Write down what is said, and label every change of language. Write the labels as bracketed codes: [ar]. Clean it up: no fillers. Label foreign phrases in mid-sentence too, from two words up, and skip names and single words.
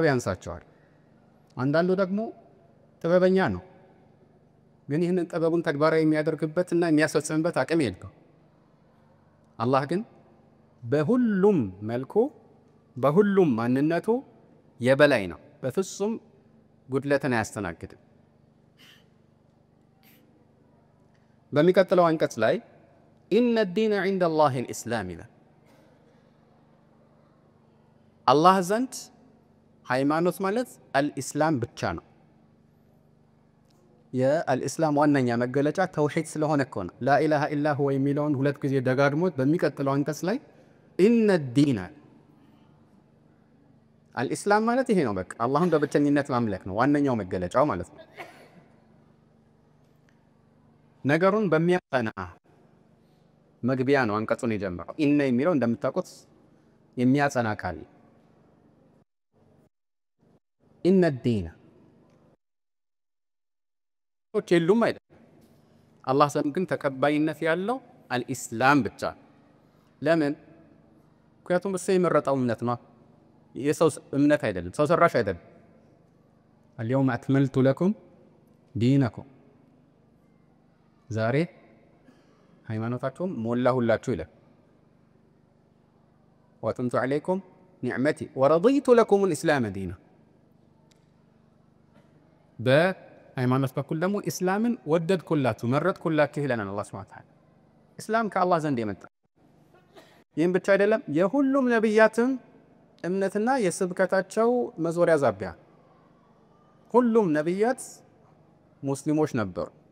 [am] ያንሳቸዋል። አንዳንዱ ደግሞ ጥበበኛ ነው ግን ይህንን ጥበቡን ተግባራዊ የሚያደርግበትና የሚያስፈጽምበት አቅም የለውም። አላህ ግን በሁሉም መልኩ በሁሉም ማንነቱ የበላይ ነው። በፍጹም ጉድለትን አያስተናግድም። በሚቀጥለው አንቀጽ ላይ [ar] إن الدين عند الله الإسلام [am] ይላል። አላህ ዘንድ ሃይማኖት ማለት አልኢስላም ብቻ ነው። የአልኢስላም ዋነኛ መገለጫ ተውሂድ ስለሆነ እኮ ነው። [ar] لا إله إلا هو [am] የሚለውን ሁለት ጊዜ ደጋግሞት በሚቀጥለው አንቀጽ ላይ [ar] إن الدين [am] አልኢስላም ማለት ይሄ ነው። በቃ አላህን በብቸኝነት ማምለክ ነው ዋነኛው መገለጫው ማለት ነው። ነገሩን በሚያጸና መግቢያ ነው አንቀጹን የጀመረው። ኢነ የሚለው እንደምታውቁት የሚያጸና ቃል [ar] إن الدين [am] የሉም አይደል። አላህ ዘንድ ግን ተቀባይነት ያለው አልኢስላም ብቻ። ለምን? ምክንያቱም እሱ የመረጠው እምነት ነው። የሰው እምነት አይደለም፣ ሰው ሰራሽ አይደለም። [ar] اليوم أكملت لكم دينكم [am] ዛሬ ሃይማኖታችሁን ሞላሁላችሁ ይላል። [ar] وأتممت عليكم نعمتي ورضيت لكم الإسلام دينا [am] በሃይማኖት በኩል ደግሞ ኢስላምን ወደድኩላችሁ መረጥኩላችሁ ይለናል አላህ [ar] سبحانه وتعالى። [am] ኢስላም ከአላህ ዘንድ የመጣ ይህም ብቻ አይደለም የሁሉም ነብያትም እምነትና የስብከታቸው መዞሪያ ዛቢያ። ሁሉም ነብያት ሙስሊሞች ነበሩ።